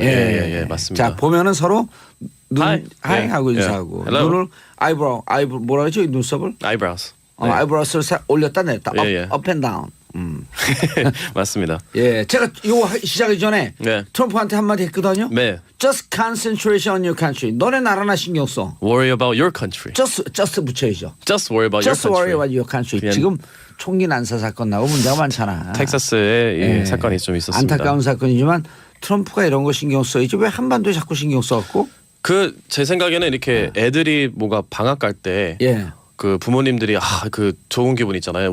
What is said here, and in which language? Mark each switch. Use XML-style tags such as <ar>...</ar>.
<ko>예, 예, 예, 맞습니다. 자 보면은 서로 하이. 하이하고 예. 인사하고</ko> <en>예. Hello.</en> <ko>눈을 아이브로우 뭐라 그러죠 이 눈썹을</ko> <en>eyebrows.</en> <ko>아이브로우를 싹 올렸다 냈다 예, 예.</ko> <en>업 앤 다운.</en> <ko>맞습니다. 예, 제가 이거 시작하기 전에 네. 트럼프한테 한마디 했거든요. 네.</ko> <en>Just concentration on your country.</en> <ko>너네 나라나 신경 써.</ko> <en>Worry about your country.</en> <ko>Just 붙여야죠.</ko> <en>Just worry about Just your worry country. about your country.</en> <ko>그냥 지금 총기 난사 사건 나고 문제가 많잖아. 텍사스에 이 예. 사건이 좀 있었습니다. 안타까운 사건이지만 트럼프가 이런 거 신경 써야지 왜 한반도에 자꾸 신경 써갖고? 그 제 생각에는 이렇게 애들이 뭐가 방학 갈 때 예. 그 부모님들이 그 좋은 기분 있잖아요.</ko>